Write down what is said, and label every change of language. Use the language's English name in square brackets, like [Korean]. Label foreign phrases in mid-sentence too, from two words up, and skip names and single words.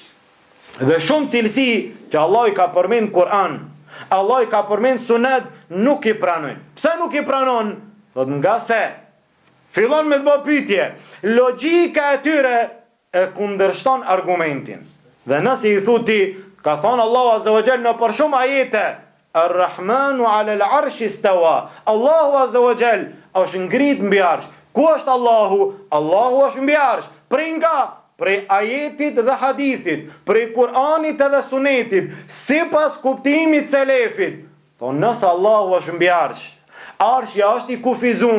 [Albanian] Dhe shumë cilësi që Allah i ka përmend Kur'an, Allah i ka përmend Sunet, nuk i pranojnë. Pse nuk i pranon? Thot nga se fillon me të bë pyetje, logjika e tyre e kundërshton argumentin. Dhe nëse i thuti, ka thonë Allahu [Arabic] عز وجل [Albanian] në për shumë ajete, [Arabic] الرحمن على العرش استوى. [Albanian] Allahu [Arabic] عز وجل [Albanian] është ngrit mbi arsh. Ku është Allahu? Allahu është mbi arsh. Prej nga? Prej ajetit dhe hadithit, prej Kur'anit edhe Sunetit, sipas kuptimit selefit. Thonë nëse Allahu është mbi arsh, arshja është i kufizum.